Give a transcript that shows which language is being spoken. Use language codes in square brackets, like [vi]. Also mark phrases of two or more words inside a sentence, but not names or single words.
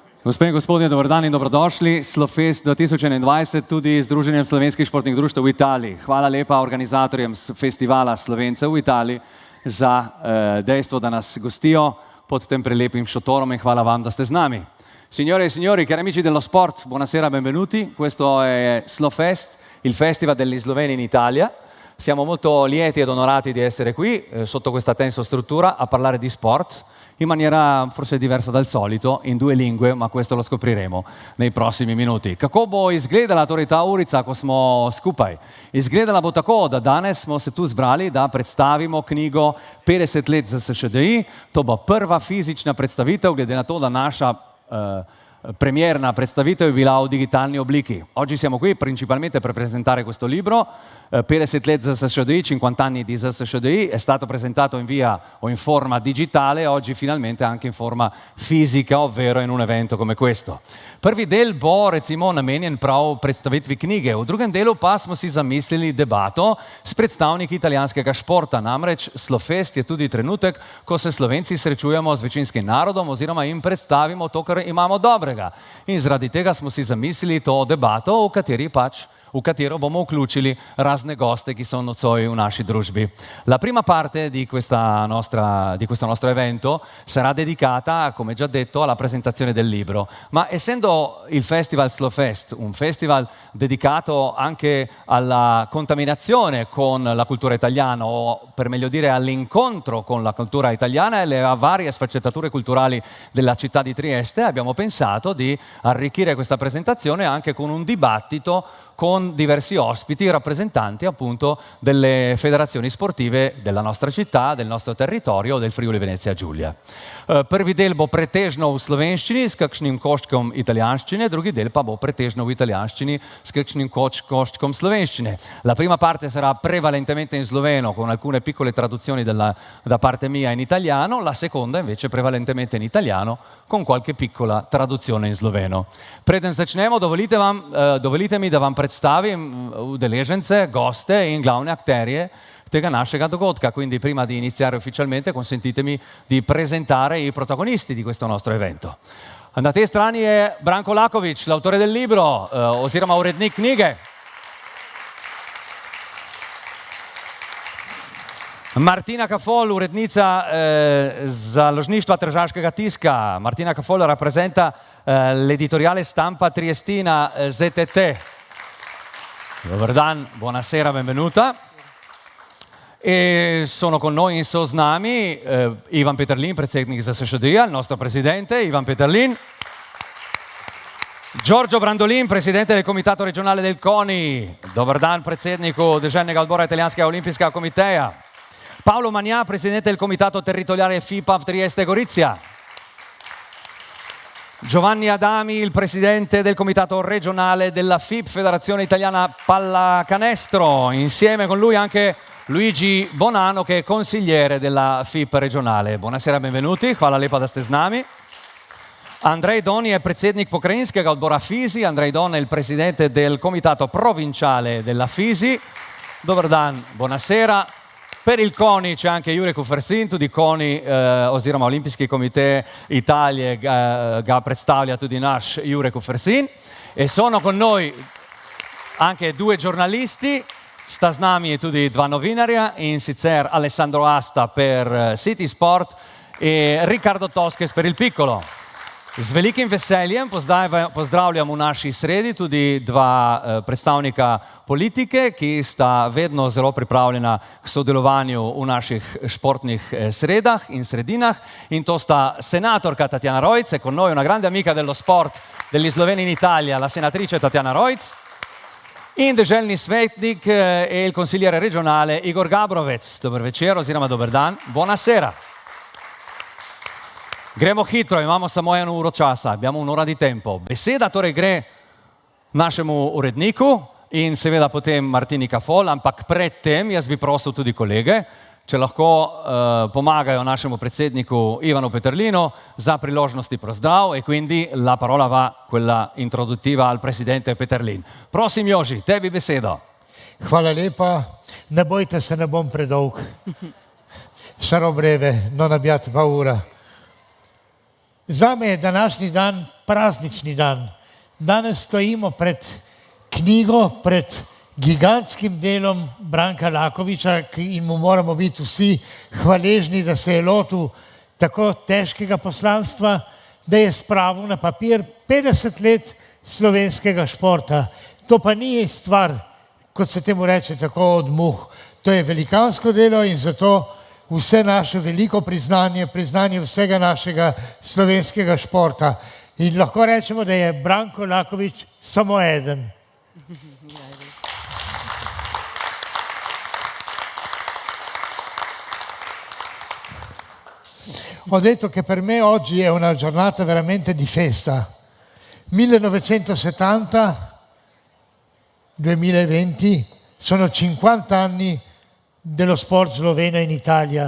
[sl] Gospe in gospodje, dober dan in dobrodošli. Slofest 2021 tudi z Združenjem slovenskih športnih društev v Italiji. Hvala lepa organizatorjem festivala Slovencev v Italiji za dejstvo, da nas gostijo pod tem prelepim šotorom in hvala vam, da ste z nami. [it] Signore e signori, cari amici dello sport, buonasera, benvenuti. Questo è Slofest, il festival degli sloveni in Italia. Siamo molto lieti ed onorati di essere qui, sotto questa tensa struttura, a parlare di sport, in maniera forse diversa dal solito, in due lingue, ma questo lo scopriremo nei prossimi minuti. [sl] Kako bo izgledala torej ta urica, ko smo skupaj? Izgledala bo tako, da danes smo se tu zbrali, da predstavimo knjigo 50 let za SŠDI. To bo prva fizična predstavitev, glede na to, da naša premierna predstavitev è bila v digitalni obliki. [it] Oggi siamo qui principalmente per presentare questo libro, 50 let ZSŠDI, 50 anni di ZSŠDI, è stato presentato in via o in forma digitale, oggi finalmente anche in forma fisica, ovvero in un evento come questo. [sl] Prvi del bo recimo namenjen prav predstavitvi knjige, v drugem delu pa smo si zamislili debato s predstavniki italijanskega športa, namreč Slofest je tudi trenutek, ko se Slovenci srečujemo z večinskim narodom oziroma jim predstavimo to, kar imamo dobrega. In zaradi tega smo si zamislili to debato, v katero bomo vključili razne goste, ki so nocoj v naši družbi. [it] La prima parte di questo nostro evento sarà dedicata, come già detto, alla presentazione del libro. Ma essendo il Festival Slofest un festival dedicato anche alla contaminazione con la cultura italiana, o per meglio dire all'incontro con la cultura italiana e le varie sfaccettature culturali della città di Trieste, abbiamo pensato di arricchire questa presentazione anche con un dibattito con diversi ospiti, rappresentanti appunto delle federazioni sportive della nostra città, del nostro territorio, del Friuli Venezia Giulia. [sl] Prvi del bo pretežno v slovenščini s kakšnim koščkom italijanščine, drugi del pa bo pretežno v italijanščini s kakšnim koščkom slovenščine. [it] La prima parte sarà prevalentemente in sloveno, con alcune piccole traduzioni da parte mia in italiano, la seconda invece prevalentemente in italiano, con qualche piccola traduzione in sloveno. [sl] Preden začnemo, dovolite mi, da vam predstavim udeležence, goste in glavne akterje tega našega dogodka. [it] Quindi prima di iniziare ufficialmente consentitemi di presentare i protagonisti di questo nostro evento. [sl] Na tej strani je Branko Lakovič, [it] l'autore del libro, [sl] oziroma urednik knjige. Martina Kafol, urednica založništva Tržaškega tiska. [it] Martina Kafol rappresenta l'editoriale stampa triestina ZTT. [sl] Dobar dan, [it] buonasera, benvenuta. E sono con noi [sl] in soznami [it] Ivan Peterlin, predsednik ZSŠDI-ja, il nostro presidente Ivan Peterlin. Giorgio Brandolin, presidente del Comitato regionale del CONI. [sl] Dobar dan, predsedniku Deželnega odbora Italijanskega olimpijskega komiteja. [it] Paolo Magnà, presidente del Comitato territoriale FIPAV Trieste Gorizia. Giovanni Adami, il presidente del Comitato regionale della FIP, Federazione Italiana Pallacanestro. Insieme con lui anche Luigi Bonano, che è consigliere della FIP regionale. Buonasera, benvenuti. [sl] Hvala lepa, da ste z nami. Andrej Don je predsednik pokrajinskega odbora FISI. [it] Andrej Don è il presidente del Comitato provinciale della FISI. [sl] Dobar dan, [it] buonasera. Per il CONI c'è anche Jure Kufersin, [sl] tudi CONI oziroma Olimpijski komite Italije ga predstavlja tudi naš Jure Kufersin. [it] E sono con noi anche due giornalisti, [sl] sta z nami tudi dva novinarja, in sicer [it] Alessandro Asta per City Sport e Riccardo Tosques per Il Piccolo. [sl] Z velikim veseljem pozdravljam v naši sredi tudi dva predstavnika politike, ki sta vedno zelo pripravljena k sodelovanju v naših športnih sredah in sredinah. In to sta senatorka Tatjana Rojc, [it] con noi una grande amica dello sport degli sloveni in Italia, la senatrice Tatjana Rojc, [sl] in deželni svetnik [it] e il consigliere regionale Igor Gabrovec. [sl] Dober večer oziroma dober dan, buonasera. Gremo hitro, imamo samo eno uro časa, [it] abbiamo un'ora di tempo. [sl] Beseda torej gre našemu uredniku in seveda potem Martini Kafol, ampak predtem jaz bi prosil tudi kolege, če lahko pomagajo našemu predsedniku Ivanu Peterlinu za priložnosti pozdrav [it] e quindi la parola va quella introduttiva al presidente Peterlin. [sl] Prosim Joži, tebi besedo. Hvala lepa, ne bojte se, ne bom predolg. [it] Sarò breve, non abbiate paura. [sl] Zame je današnji dan praznični dan. Danes stojimo pred knjigo, pred gigantskim delom Branka Lakoviča in mu moramo biti vsi hvaležni, da se je lotil tako težkega poslanstva, da je spravil na papir 50 let slovenskega športa. To pa ni stvar, kot se temu reče, tako od muh. To je velikansko delo in zato vse naše veliko priznanje, priznanje vsega našega slovenskega športa. In lahko rečemo, da je Branko Lakovič samo eden. [it] Ho detto che per me oggi è una giornata veramente di festa. 1970-2020 sono 50 anni dello sport sloveno in Italia.